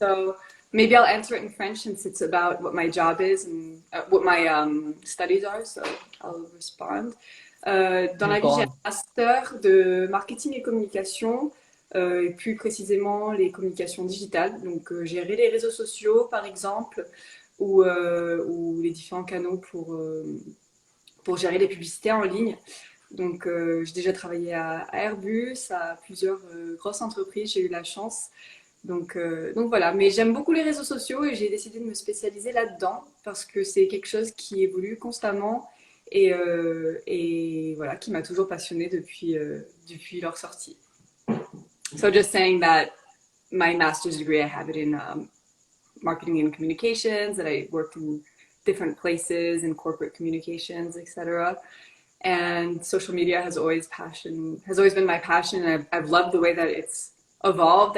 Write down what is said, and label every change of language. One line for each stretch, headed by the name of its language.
English: So maybe I'll answer it in French since it's about what my job is and what my studies are. So I'll respond.
French: Dans
English: Okay,
French: la
English: go
French: vie, j'ai un
English: on.
French: master de marketing et communication, et plus précisément les communications digitales. Donc gérer les réseaux sociaux, par exemple, ou les différents canaux pour gérer les publicités en ligne. Donc, j'ai déjà travaillé à Airbus, à plusieurs grosses entreprises, j'ai eu la chance. Donc voilà, mais j'aime beaucoup les réseaux sociaux et j'ai décidé de me spécialiser là-dedans parce que c'est quelque chose qui évolue constamment et voilà, qui m'a toujours passionnée depuis leur sortie.
English: So just saying that my master's degree, I have it in marketing and communications, that I worked in different places in corporate communications, etc. And social media has always been my passion, and I've loved the way that it's evolved.